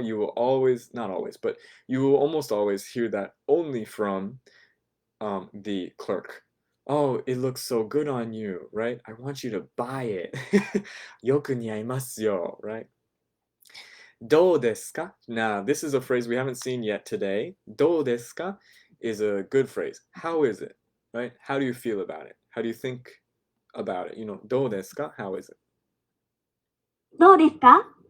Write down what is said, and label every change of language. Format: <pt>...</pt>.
<en>You will always, not always, but you will almost always hear that only from the clerk. Oh, it looks so good on you, right? I want you to buy it.</en> <ja>よく似合いますよ, right? どうですか?</ja> <en>Now, this is a phrase we haven't seen yet today.</en> <ja>どうですか</ja> <en>is a good phrase. How is it, right? How do you feel about it? How do you think about it?</en> <ja>どうですか?</ja> <en>How is it?</en> <ja>どうですか?</ja>